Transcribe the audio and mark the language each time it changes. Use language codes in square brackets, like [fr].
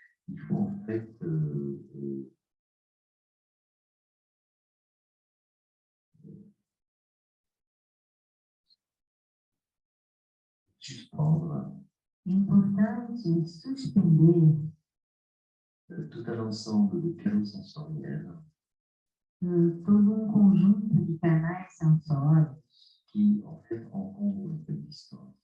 [fr] il faut en fait suspendre [pt] é importante suspender [fr] tout un ensemble de canaux sensoriels [pt] todo conjunto de canais sensórios [fr] qui en fait encombrent notre existence.